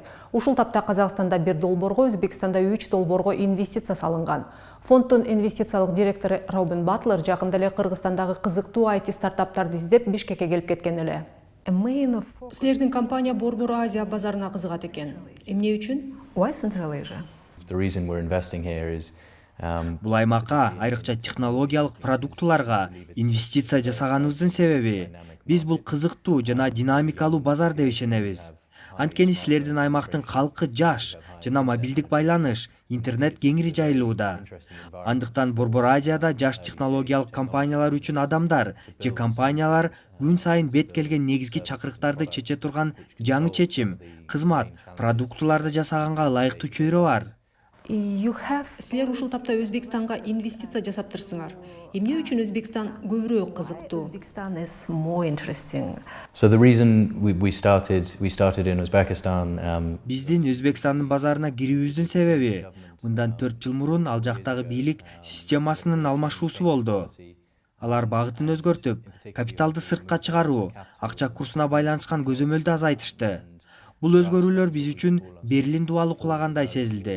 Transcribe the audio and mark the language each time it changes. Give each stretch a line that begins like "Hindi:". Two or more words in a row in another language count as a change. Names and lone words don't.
Kyrgyz: Ушул тапта Казакстанда 1 долбоорго, Өзбекстанда 3 долбоорго инвестиция салынган. Фонддун инвестициялык директору Робин Батлер жакында эле Кыргызстандагы кызыктуу IT стартаптарды издеп Бишкекке келип кеткен эле. Силердин компания Борбор Азия базарына кызыгат экен. Эмне үчүн?
English: Why Central Asia? The reason we're investing here is
Kyrgyz: Бул аймакка, айрыкча технологиялык продуктуларга инвестиция жасаганыбыздын себеби биз бул кызыктуу жана динамикалуу базар деп ишенебиз. Анткени силердин аймактын калкы жаш жана мобилдик байланыш, интернет кеңири жайылууда. Андыктан Борбор Азияда жаш технологиялык компаниялар үчүн адамдар же компаниялар күн сайын бет келген негизги чакырыктарды чече турган жаңы чечим, кызмат, продуктуларды жасаганга ылайыктуу чөйрө бар. Силер ушул тапта Өзбекстанга инвестиция жасаптырсыңар. Эмне үчүн Өзбекстан көбүрөөк кызыктуу?
English: Uzbekistan is more interesting. so the reason we started in Uzbekistan.
Kyrgyz: Биздин Өзбекстандын базарына кирүүбүздүн себеби мындан 4 жыл мурун ал жактагы бийлик системасынын алмашуусу болду. Алар багытын өзгөртүп, капиталды сыртка чыгаруу, акча курсуна байланышкан көзөмөлдү азайтышты. Бул өзгөрүүлөр биз үчүн Берлин дубалы кулагандай сезилди.